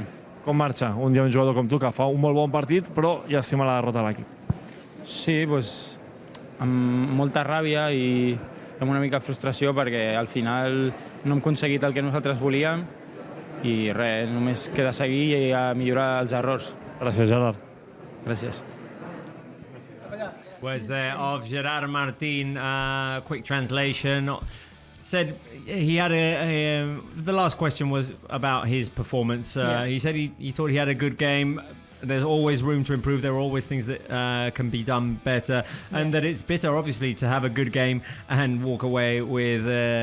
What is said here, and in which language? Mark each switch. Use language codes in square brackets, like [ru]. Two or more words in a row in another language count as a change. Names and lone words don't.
[ca] Com marxa un dia un jugador com tu que fa un molt bon partit, però llàstima la derrota de l'equip? Sí, doncs, amb molta ràbia i amb una mica de frustració perquè al final no hem aconseguit el que nosaltres volíem i res, només queda seguir i millorar els errors. Gràcies, Gerard. Gràcies. [en] Was there of Gerard Martín, quick translation, said he had the last question was about his performance. He said he thought he had a good game. There's always room to improve. There are always things that can be done better, and that it's bitter, obviously, to have a good game and walk away with defeat.